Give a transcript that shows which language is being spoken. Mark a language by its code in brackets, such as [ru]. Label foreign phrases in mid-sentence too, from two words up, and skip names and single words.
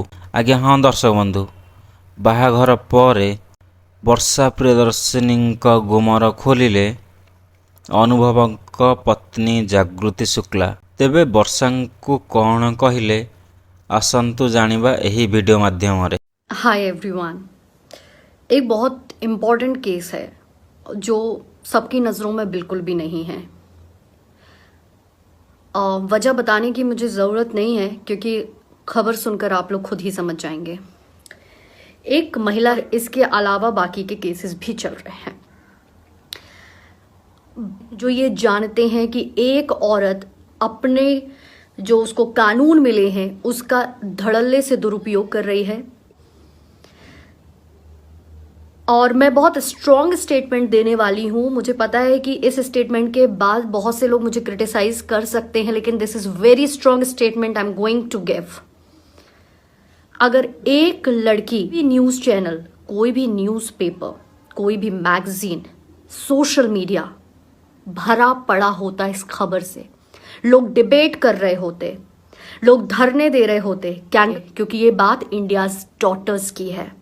[or] ଆଜ୍ଞା ହଁ ଦର୍ଶକ ବନ୍ଧୁ, ବାହାଘର ପରେ ବର୍ଷା ପ୍ରିୟଦର୍ଶିନୀଙ୍କ ଗୁମର ଖୋଲିଲେ ଅନୁଭବଙ୍କ ପତ୍ନୀ ଜାଗୃତି ଶୁକ୍ଲା। ତେବେ ବର୍ଷାଙ୍କୁ କ'ଣ କହିଲେ ଆସନ୍ତୁ ଜାଣିବା ଏହି ଭିଡ଼ିଓ ମାଧ୍ୟମରେ। [en] hi everyone, [hi] एक बहुत [en] important case [hi] है जो सबकी नज़रों में बिल्कुल भी नहीं है। वजह बताने की मुझे ज़रूरत नहीं है क्योंकि खबर सुनकर आप लोग खुद ही समझ जाएंगे। एक महिला, इसके अलावा बाकी के केसेस भी चल रहे हैं जो ये जानते हैं कि एक औरत अपने जो उसको कानून मिले हैं उसका धड़ल्ले से दुरुपयोग कर रही है। और मैं बहुत [en] strong statement [hi] देने वाली हूँ। मुझे पता है कि इस स्टेटमेंट के बाद बहुत से लोग मुझे क्रिटिसाइज कर सकते हैं, लेकिन [en] this is very strong statement I am going to give. [hi] अगर एक लड़की भी [en] news channel, [hi] कोई भी न्यूज़पेपर, कोई भी मैगजीन, [en] social media [hi] भरा पड़ा होता इस खबर से, लोग डिबेट कर रहे होते, लोग धरने दे रहे होते, क्योंकि ये बात [en] India's daughters [hi] की है।